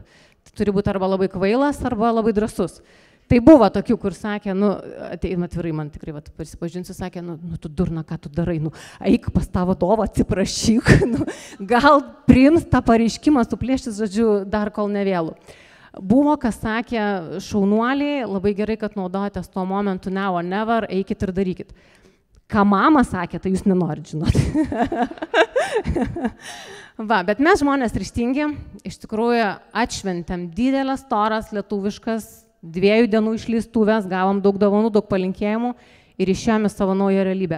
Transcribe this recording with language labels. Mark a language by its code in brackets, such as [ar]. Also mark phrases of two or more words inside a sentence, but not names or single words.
[lt] Tai turi būti arba labai kvailas, arba labai drąsus. Tai buvo tokių, kur sakė, atvirai man tikrai, prisipažinsiu, sakė, tu durna, ką tu darai, eik pas tą vadovą, atsiprašyk, gal priims tą pareiškimą, suplėštis, žodžiu, dar kol nevėlų. Buvo, kas sakė, šaunuoliai, labai gerai, kad naudojatės tuo momentu [en] now or never, [lt] eikit ir darykit. Ką mama sakė, tai jūs nenorit žinoti. Bet mes žmonės ryžtingi, iš tikrųjų atšventėm didelės, storas, lietuviškas, 2 dienų išleistuvės, gavom daug dovanų, daug palinkėjimų ir išėjome savo naują realybę.